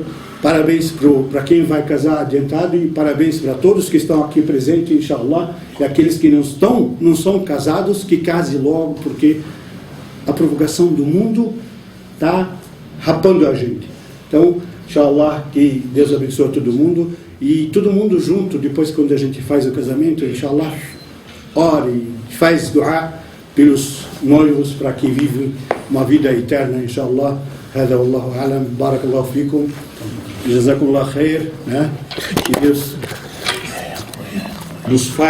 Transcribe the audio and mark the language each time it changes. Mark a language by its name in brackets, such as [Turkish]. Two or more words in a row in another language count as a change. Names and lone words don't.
[Portuguese] Parabéns para quem vai casar adiantado, e parabéns para todos que estão aqui presentes, inshallah, e aqueles que não são casados, que casem logo, porque a provocação do mundo está rapando a gente. Então, inshallah, que Deus abençoe todo mundo, e todo mundo junto, depois quando a gente faz o casamento, inshallah, ore, faz dua pelos noivos para que vivem uma vida eterna, inshallah. [Arabic] هذا والله أعلم. بارك الله فيكم. جزاكم الله خير. [Portuguese] Que Deus nos faz